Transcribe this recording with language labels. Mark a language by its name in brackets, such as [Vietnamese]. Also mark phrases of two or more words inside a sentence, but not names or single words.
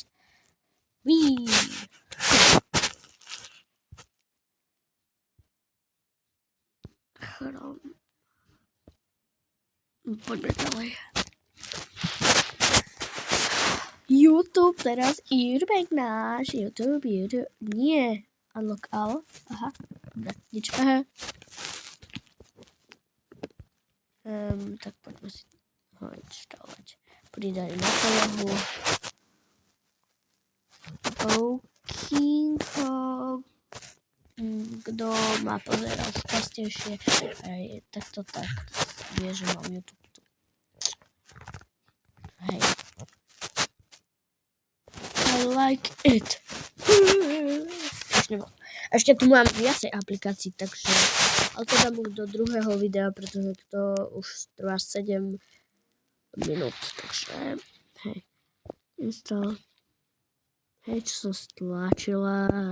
[Slovak] Ví. Chrom. Poďme ďalej. YouTube teraz, YouTube náš, YouTube, nie, [English] unlock all, [Slovak] aha, dobre, nič, aha. Tak poďme si ho inštalovať. Pridaj na polohu. Kto ma pozeral častejšie, tak vie, že mám YouTube tu. Hej. [English] I like it. [Slovak] Ešte tu mám viacej aplikácií, takže ale to dám už do druhého videa, pretože to už trvá 7 minút, takže hej. Install. Hej, čo som stlačila.